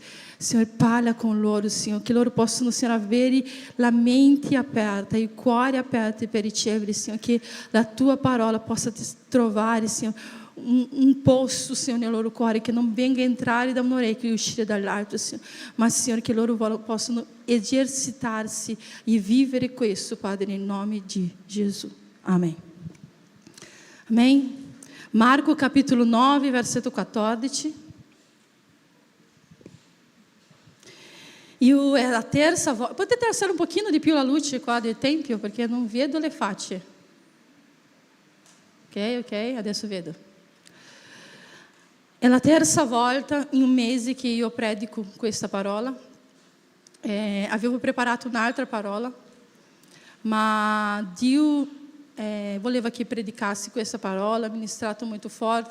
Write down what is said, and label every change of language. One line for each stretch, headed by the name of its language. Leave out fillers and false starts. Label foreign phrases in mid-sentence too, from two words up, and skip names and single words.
Italian: Signore, parla con loro, Signore, che loro possano, Signore, avere la mente aperta, i cuori aperti per ricevere, Signore, che la tua parola possa trovare, Signore, un posto, Signore, nel loro cuore, che non venga a entrare da un orecchio e uscire dall'altro, Signore, ma, Signore, che loro possano esercitarsi e vivere questo, Padre, nel nome di Gesù. Amen. Amém? Marco capítulo 9, versetto 14. É a terza volta. Potete alzare un pochino di più la luce qua del tempio, perché non vedo le facce. Ok, adesso vedo. È la terza volta in un mese che io predico questa parola. Avevo preparato un'altra parola, ma Dio voleva che predicassi questa parola, ministrato molto forte.